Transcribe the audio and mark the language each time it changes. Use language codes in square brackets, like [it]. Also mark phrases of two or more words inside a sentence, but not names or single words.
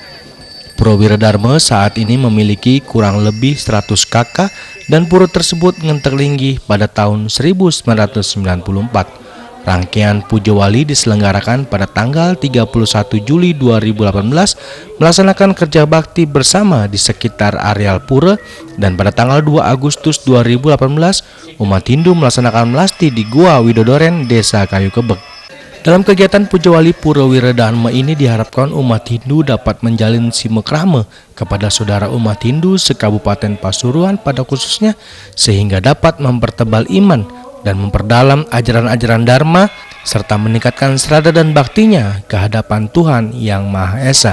[id] Pura Wiradharma saat ini memiliki kurang lebih 100 kakak dan pura tersebut ngenterlinggih pada tahun 1994. Rangkaian Puja Wali diselenggarakan pada tanggal 31 Juli 2018 melaksanakan kerja bakti bersama di sekitar areal pura, dan pada tanggal 2 Agustus 2018 umat Hindu melaksanakan melasti di Gua Widodoren, Desa Kayu Kebek. Dalam kegiatan Puja Wali Pura Wiradharma ini diharapkan umat Hindu dapat menjalin silaturahmi kepada saudara umat Hindu sekabupaten Pasuruan pada khususnya, sehingga dapat mempertebal iman dan memperdalam ajaran-ajaran Dharma serta meningkatkan serada dan baktinya ke hadapan Tuhan Yang Maha Esa.